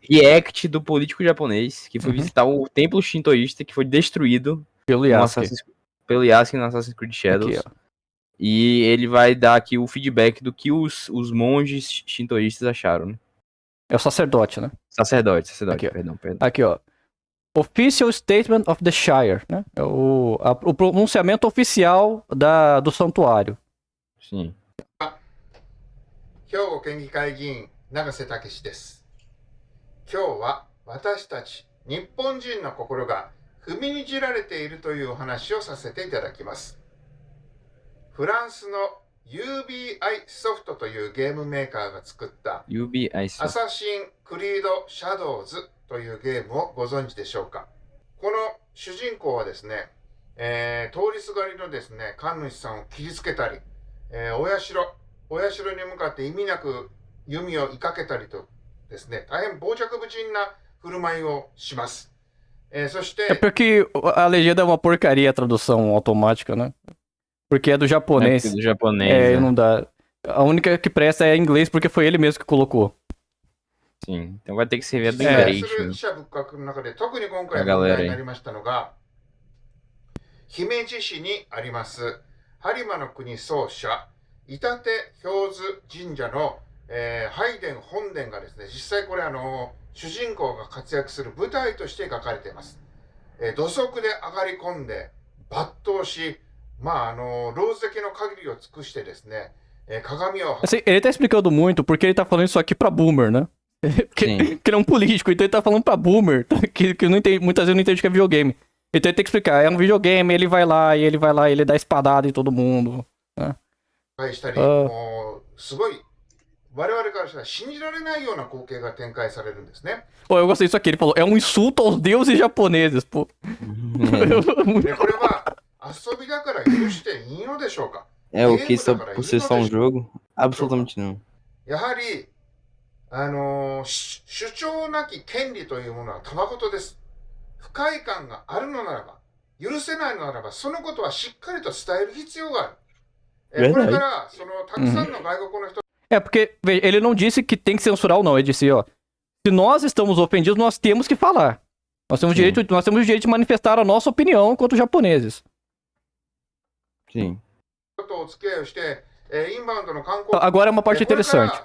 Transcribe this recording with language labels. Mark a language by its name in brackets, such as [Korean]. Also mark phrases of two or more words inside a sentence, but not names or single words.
[Portuguese] react do político japonês que foi visitar o templo shintoísta que foi destruído pelo Yasuke no Assassin's Creed Shadows. Aqui, e ele vai dar aqui o feedback do que os monges shintoístas acharam, né? É o sacerdote, né? Sacerdote, Aqui, perdão. Aqui, ó. [English] Official Statement of the Shire, [Portuguese] né? É o pronunciamento oficial do santuário. Sim. [Japanese] 兵庫県議会議員永瀬武です。今日は私たち日本人の心が踏みにじられているというお話をさせていただきます。フランスの UBI ソフトというゲームメーカーが作ったアサシンクリードシャドウズというゲームをご存知でしょうか。この主人公はですね、通りすがりのですね、神主さんを切りつけたり、お社に向かって意味なく弓を射かけたりとですね、大変傍若無人な振る舞いをします。そして [Portuguese] É porque a legenda é uma porcaria, a tradução automática, né? Porque é do japonês. Do japonês, não dá. A única que presta é em inglês, porque foi ele mesmo que colocou. Sim, então vai ter que servir do inglês. [Japanese] 特に今回問題になりましたのが、姫路市にあります播磨の国総社伊達氷津神社の、拝殿本殿がですね、実際これ主人公が活躍する舞台として描かれています。土足で上がり込んで抜刀し、老石の限りを尽くしてですね、鏡を [Portuguese] Assim, ele tá explicando muito porque ele tá falando isso aqui pra boomer, né? Porque ele é um político, então ele tá falando pra boomer, que não entende, muitas vezes não entende o que é videogame. Então ele tem que explicar, é um videogame, ele vai lá, ele dá espadada em todo mundo, né? [Japanese] したり、もうすごい我々からしたら信じられないような光景が展開されるんですね。 [Portuguese] Pô, eu gostei disso aqui, ele falou, é um insulto aos deuses japoneses, pô. [Japanese] でこれは遊びだから許していいのでしょうか。 [Portuguese] É o que isso por ser só um jogo? Absolutamente não. [Japanese] やはり主張なき権利というものはたまごとです。不快感があるのならば、許せないのならば、そのことはしっかりと伝える必要がある。これからたくさんの外国の人 [Portuguese] É porque, veja, ele não disse que tem que censurar ou não, ele disse, ó, se nós estamos ofendidos, nós temos que falar. Nós temos o direito de manifestar a nossa opinião enquanto japoneses. Sim. Agora é uma parte interessante.